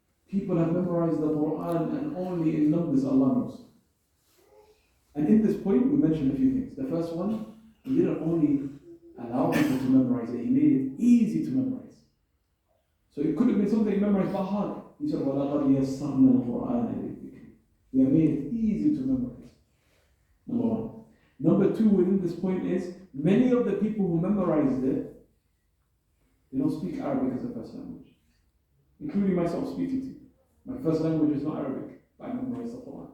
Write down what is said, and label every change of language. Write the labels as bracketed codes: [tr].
[en] People have memorized the Quran and only in numbers Allah knows. And in this point, we mentioned a few things. The first one, He didn't only allow people to memorize it, He made it easy to memorize. So it could have been something memorized by heart. He said, [ar] وَلَقَدْ يَسَّرْنَا الْقُرْآنَ لِلذِّكْرِ. [en] We have made it easy to memorize. Number one. Number two within this point is, many of the people who memorized it, they don't speak Arabic as a first language. Including myself speaking to you. My first language is not Arabic, but I memorized the Quran.